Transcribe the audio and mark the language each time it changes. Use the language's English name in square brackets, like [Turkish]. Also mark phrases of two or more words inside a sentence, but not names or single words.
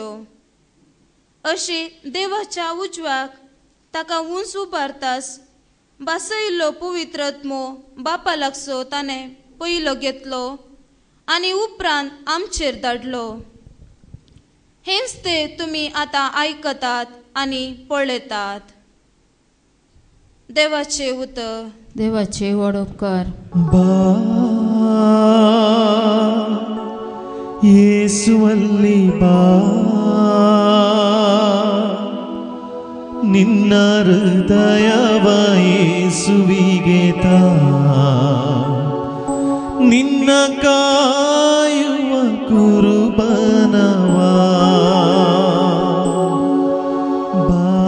[Konkani] अशी देवाच्या उजव्याक ताका उंच उबारतास बासयल्लो पवित्र आत्मो बापा लागसो ताणें पयलो घेतलो आनी उपरांत आमचेर धाडलो. हेंच ते तुमी आतां आयकतात आनी पळयतात. देवाचे उतर. देवाचे व्हड उपकार. [Kannada] ಯೇಸುವಲ್ಲಿ ಬಾ, ನಿನ್ನ ಹೃದಯವ ಯೇಸುವಿಗೆ ತಾ, ನಿನ್ನ ಕಾಯುವ ಕುರುಬನವ ಬಾ.